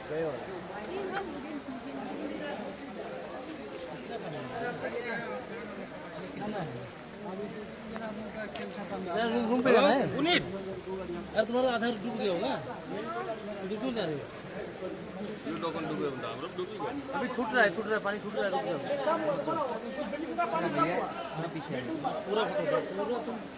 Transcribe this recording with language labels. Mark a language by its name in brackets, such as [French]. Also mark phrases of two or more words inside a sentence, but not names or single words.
[Hindi] रूम पे जाना है पुनीत यार तुम्हारा आधार डूब गया होगा डूब जा रहे हो [Nepali] यो टोकन डुब्यो भने त हाम्रो डुब्यो [Hindi] अभी छूट रहा है पानी छूट रहा है रुक जाओ पीछे पूरा फोटो पूरा तुम